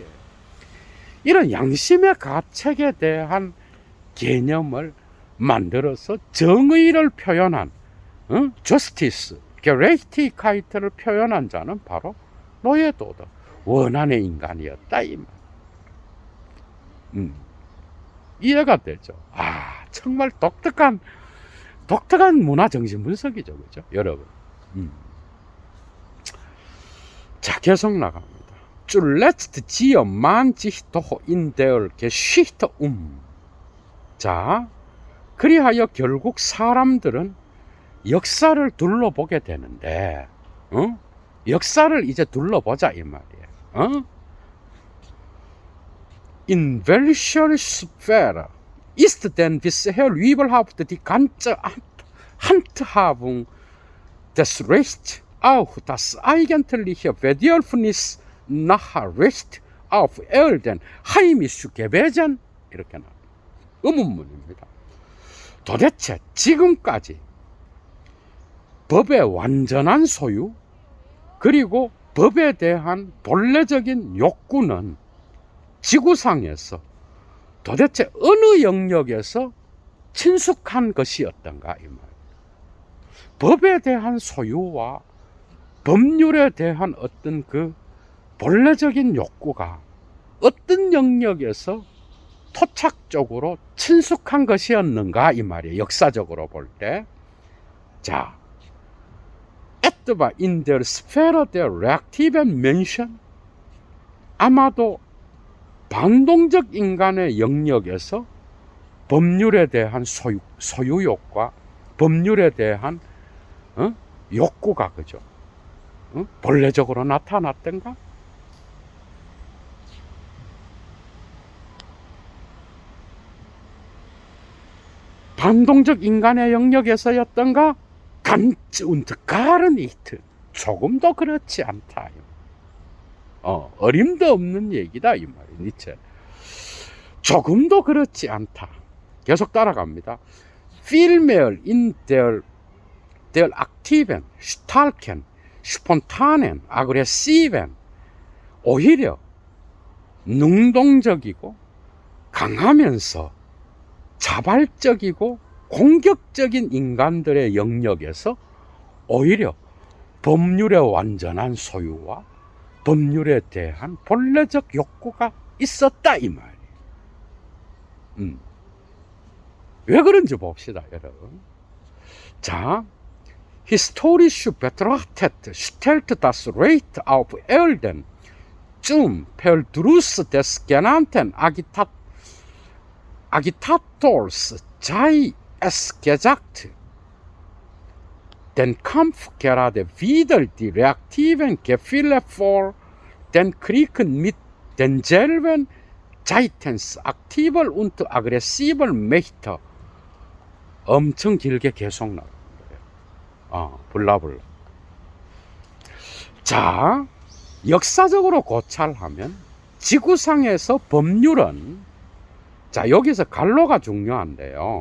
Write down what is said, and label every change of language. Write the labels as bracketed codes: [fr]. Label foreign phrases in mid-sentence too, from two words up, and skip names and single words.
[ko] 이런 양심의 가책에 대한 개념을 만들어서 정의를 표현한 justice, gerechtigkeit를 표현한 자는 바로 노예도덕, 원한의 인간이었다 이 말. 이해가 되죠? 정말 독특한 문화 정신 분석이죠, 그죠, 여러분? 자, 계속 나갑니다. [de] Zuletzt ziehe man sich doch in der Geschichte [ko] 자, 그리하여 결국 사람들은 역사를 둘러보게 되는데, 역사를 이제 둘러보자 이 말이에요. [de] In welcher Sphäre ist denn bisher überhaupt die ganze Handhabung des Rechts auch das eigentliche Bedürfnis nach Recht auf Erden heimisch gewesen? [ko] 이렇게 나와요. 의문문입니다. 도대체 지금까지 법의 완전한 소유 그리고 법에 대한 본래적인 욕구는 지구상에서 도대체 어느 영역에서 친숙한 것이었던가 이 말. 법에 대한 소유와 법률에 대한 어떤 그 본래적인 욕구가 어떤 영역에서 토착적으로 친숙한 것이었는가 이 말이에요. 역사적으로 볼 때. 자, [de] etwa in der Sphäre der reaktiven Menschen [ko] 아마도 반동적 인간의 영역에서 법률에 대한 소유욕과 법률에 대한 욕구가 그죠? 본래적으로 나타났던가? 반동적 인간의 영역에서였던가? [de] ganz und gar nicht. [ko] 조금도 그렇지 않다. 어림도 없는 얘기다 이 말이에요. 니체. 조금도 그렇지 않다. 계속 따라갑니다. [de] Vielmehr in der aktiven, starken, spontanen, aggressiven [ko] 오히려 능동적이고 강하면서 자발적이고 공격적인 인간들의 영역에서 오히려 법률의 완전한 소유와 법률에 대한 본래적 욕구가 있었다 이 말이에요. 왜 그런지 봅시다 여러분. 자, [de] historisch betrachtet stellt das Recht auf Erden zum Verdruss des genannten Agitators sei es gesagt, den Kampf gerade wieder die reaktiven Gefühle vor den Kriegen mit denselben seitens aktiver und aggressiver Mächte [ko] 엄청 길게 계속 나오는 거예요. 불라불라. 자, 역사적으로 고찰하면 지구상에서 법률은, 자, 여기서 갈로가 중요한데요.